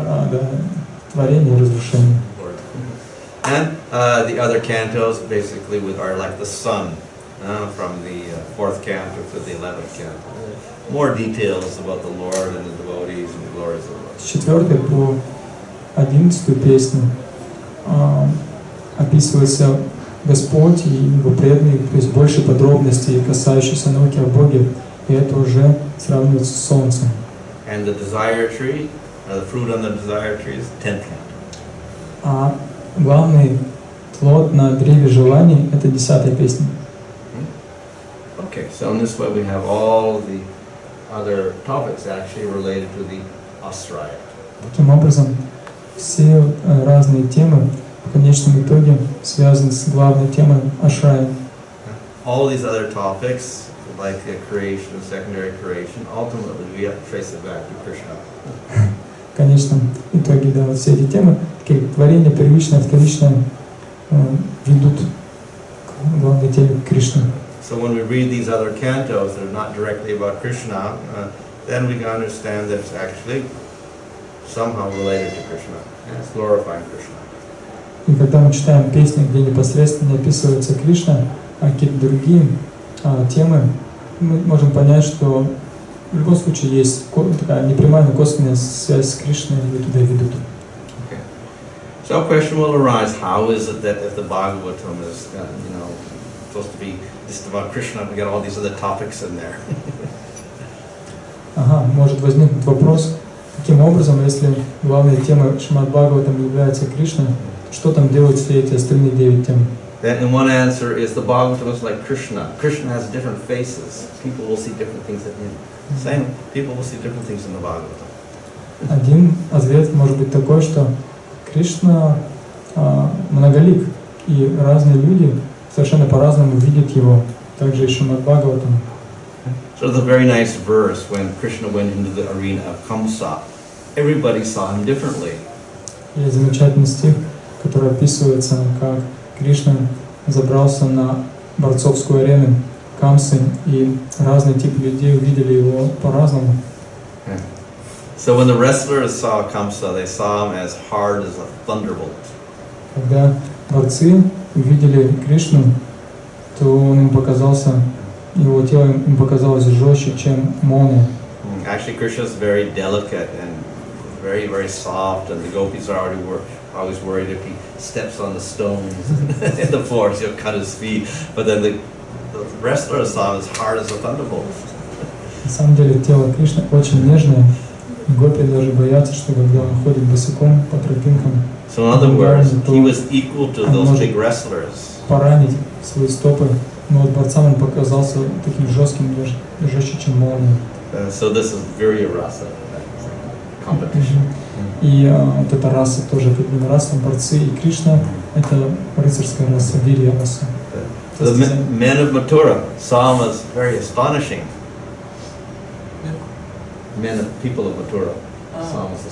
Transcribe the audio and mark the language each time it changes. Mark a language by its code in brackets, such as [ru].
[ru] да, творение, разрушение. [en] And the other cantos basically are like the sun, from the 4th canto to the 11th canto. More details about the Lord and the devotees and the glories of the Lord. [ru] С 4 по 11 песню описывается Господь и Его преданные, то есть больше подробностей, касающихся науки о Боге, и это уже сравнивается с Солнцем. [en] And the desire tree, the fruit on the desire tree is 10th canto. [ru] А главный плод на древе желаний — это 10-я песня. [en] Okay, so in this way we have all the other topics actually related to the Asraya. [ru] Таким образом, все разные темы в конечном итоге связаны с главной темой Ашрая. [en] All these other topics, like creation and secondary creation, ultimately we have to trace it back to Krishna. [ru] В конечном итоге, да, вот все эти темы, такие как творение, первичное, вторичное, ведут к главной теме Кришны. [en] So when we read these other cantos that are not directly about Krishna, then we can understand that it's actually somehow related to Krishna, and it's glorifying Krishna. [ru] И когда мы читаем песни, где непосредственно не описывается Кришна, а какие-то другие темы, мы можем понять, что в любом случае есть такая непрямая, но косвенная связь с Кришной, и туда ведут. [en] Okay. So a question will arise: how is it that if the Bhagavatam is, supposed to be just about Krishna, we got all these other topics in there? [ru] Ага, может возникнуть вопрос, каким образом, если главной темой Шримад Бхагаватам является Кришна, что там делают все эти остальные 9 тем? [en] And one answer is the Bhagavatam is like Krishna. Krishna has different faces. People will see different things in him. Same, people will see different things in the Bhagavatam. [ru] Один ответ может быть такой, что Кришна многолик, и разные люди совершенно по-разному видят его, также и Шримад Бхагаватам. [en] So the very nice verse when Krishna went into the arena of Kamsa, everybody saw him differently. [ru] Есть замечательный стих, который описывается, как Кришна забрался на борцовскую арену Камсы, и разные типы людей увидели его по-разному. [en] So when the wrestlers saw Kamsa, they saw him as hard as a thunderbolt. [ru] Когда борцы увидели Кришну, то он им показался, его тело им показалось жестче, чем молния. [en] Actually, Krishna is very delicate and very, very soft, and the gopis are always worried if he steps on the stones in the forest, he'll cut his feet. But then the wrestlers saw him as hard as a thunderbolt. [ru] На самом деле тело Кришны очень нежное, и гопи даже боятся, что когда он ходит босиком по тропинкам, [en] So in other words, he was equal to those big wrestlers. [ru] Поранить свои стопы, но вот борцам он показался таким жестким, жестче, чем молния. [en] So this is very rasa competition. [ru] И вот эта раса тоже, как бы раса, борцы и Кришна, это рыцарская раса, вирья раса. [en] The men of Mathura saw him as very astonishing. People of Mathura saw him as